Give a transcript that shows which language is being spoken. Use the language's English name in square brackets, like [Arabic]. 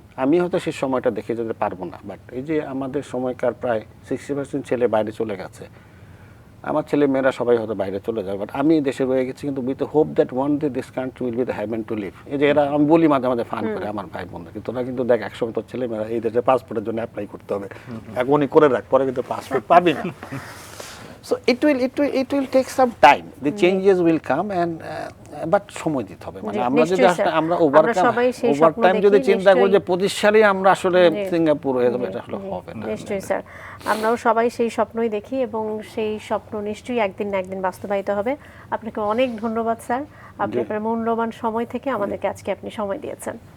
[Bangla] আমি হয়তো সেই সময়টা দেখে যেতে পারবো না, বাট এই যে আমাদের সময়কার প্রায় 60% ছেলে বাইরে চলে গেছে, আমার ছেলে মেয়েরা সবাই হয়তো বাইরে চলে যাবে, বাট আমি দেশে রয়ে গেছি, কিন্তু [English] With hope that one day this country will be the heaven to live. [Bangla] এই যে এরা, আমি বলি মাঝে মাঝে ফান করে আমার ভাই বোনরা, কিন্তু তোরা কিন্তু দেখ একসময় তোর ছেলে মেয়েরা এই দেশে পাসপোর্টের জন্য অ্যাপ্লাই করতে হবে, এখনই করে রাখ, পরে কিন্তু পাসপোর্ট পাবি না। [English] So it will take some time. The changes will come, and but [Bangla] সময় দিতে হবে। মানে আমরা যদি আমরা ওভারটাইম যদি চিন্তা করি যে 25 সালে আমরা আসলে সিঙ্গাপুর হয়ে যাবে, এটা আসলে হবে না। নিশ্চয়ই স্যার, আমরাও সবাই সেই স্বপ্নই দেখি এবং সেই স্বপ্ন নিশ্চয়ই একদিন না একদিন বাস্তবায়িত হবে। আপনাকে অনেক ধন্যবাদ স্যার, আপনার মূল্যবান সময় থেকে আমাদেরকে আজকে আপনি সময় দিয়েছেন।